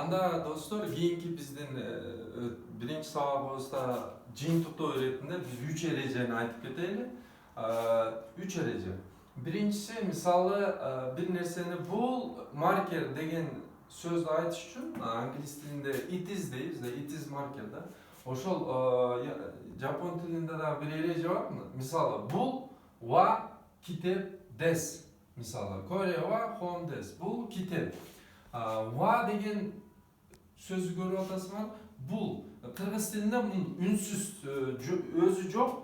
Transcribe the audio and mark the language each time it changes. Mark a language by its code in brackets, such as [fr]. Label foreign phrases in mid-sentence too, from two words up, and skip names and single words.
[ky] Анда достор, кийинки биздин биринчи сабагыбызда жыйынтыктоо иретинде биз 3 эрежени айтып кетели. 3 эреже. Биринчиси, мисалы, бир нерсени бул маркер деген сөздү айтыш үчүн англис тилинде [en] it is [ky] дейбиз да, [en] it is [ky] маркер да. Ошол жапон тилинде да бир эреже бар. Мисалы, бул wa китеп des. Мисалы, [ja] これ は ホーム です. [ky] Бул китеп. Wa деген сөзү көрүп атасыңар. Бул кыргыз тилинде үнсүз өзү жок.